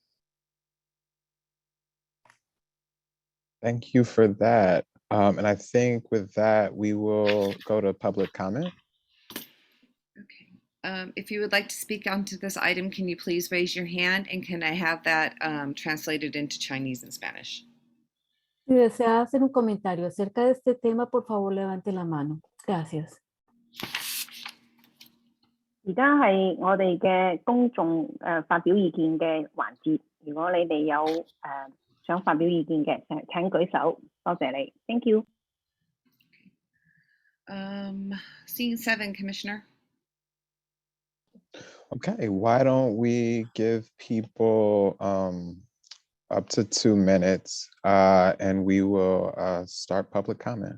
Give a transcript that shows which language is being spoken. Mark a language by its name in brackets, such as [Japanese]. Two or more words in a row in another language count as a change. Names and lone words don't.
[English] Thank you for that. And I think with that, we will go to public comment. Okay. If you would like to speak onto this item, can you please raise your hand, and can I have that translated into Chinese and Spanish? [Spanish] Si desea hacer un comentario acerca de este tema, por favor, levante la mano. Gracias. [Cantonese] 而家係我哋嘅公眾發表意見嘅環節。如果你哋有想發表意見嘅，請舉手。多謝你。 [English] Thank you. Scene 7, Commissioner. Okay, why don't we give people up to 2 minutes and we will start public comment.